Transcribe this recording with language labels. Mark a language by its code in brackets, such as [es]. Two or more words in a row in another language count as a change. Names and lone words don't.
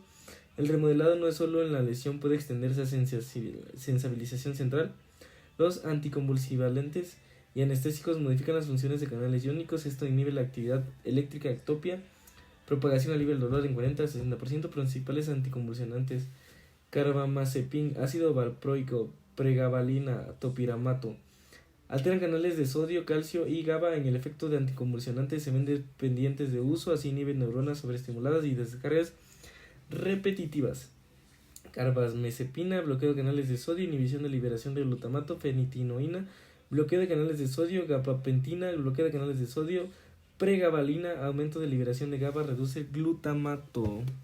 [es] El remodelado no es solo en la lesión, puede extenderse a sensibilización central. Los anticonvulsivantes y anestésicos modifican las funciones de canales iónicos. Esto inhibe la actividad eléctrica, ectopia, propagación alivia el dolor en 40 a 60%. Principales anticonvulsionantes: carbamazepina, ácido valproico, pregabalina, topiramato. Alteran canales de sodio, calcio y GABA. En el efecto de anticonvulsionantes se ven dependientes de uso, así inhiben neuronas sobreestimuladas y descargas repetitivas. Carbamazepina, bloqueo de canales de sodio, inhibición de liberación de glutamato, fenitinoína, bloqueo de canales de sodio, gabapentina, bloqueo de canales de sodio, pregabalina, aumento de liberación de GABA, reduce glutamato.